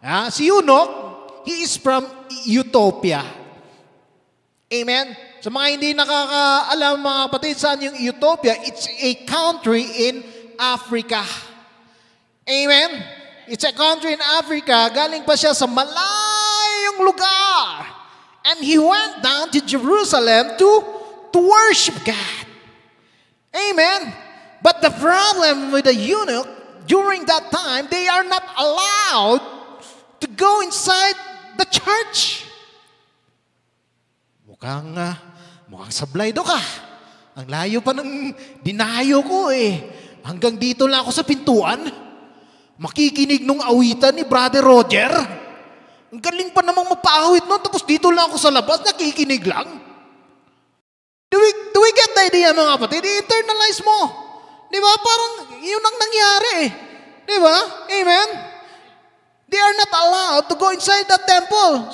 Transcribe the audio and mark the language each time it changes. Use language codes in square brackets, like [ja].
[en] Si eunuch, he is from Ethiopia. Amen? [tl] Sa mga hindi nakakaalam mga kapatid, saan yung Ethiopia? [en] It's a country in Africa. Amen? It's a country in Africa. [tl] Galing pa siya sa malayong lugar. [en] And he went down to Jerusalem to worship God. Amen? But the problem with the eunuch, during that time, they are not allowed to go inside the church. [tl] Mukhang sablay do ka. Ang layo pa ng dinayo ko eh. Hanggang dito lang ako sa pintuan. Makikinig nung awitan ni Brother Roger. Ang galing pa namang mapahawit nun, tapos dito lang ako sa labas, nakikinig lang. [en] Do we get the idea, [tl] mga kapatid? I-internalize mo. Di ba? Parang yun ang nangyari eh. Di ba? Amen? [en] They are not allowed to go inside the temple.